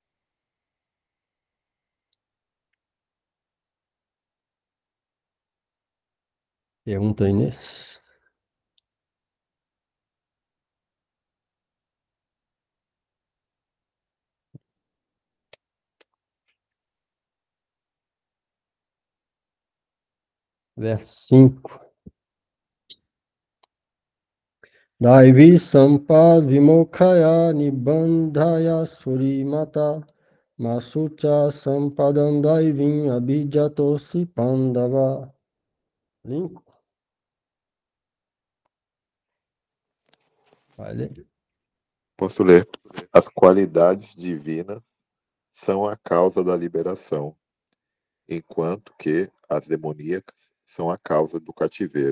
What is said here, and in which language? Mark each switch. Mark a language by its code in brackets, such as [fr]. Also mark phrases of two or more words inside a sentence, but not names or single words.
[pt] Pergunta aí, Inês. Verso 5. [sa] दैवी सम्पद् विमोक्षाय निबन्धाय सुरीमता माशुचः सम्पदं दैवीम् अभिजातोऽसि पाण्डव. [pt] Link? Vai ler. Posso ler? As qualidades divinas são a causa da liberação, enquanto que as demoníacas são a causa do cativeiro.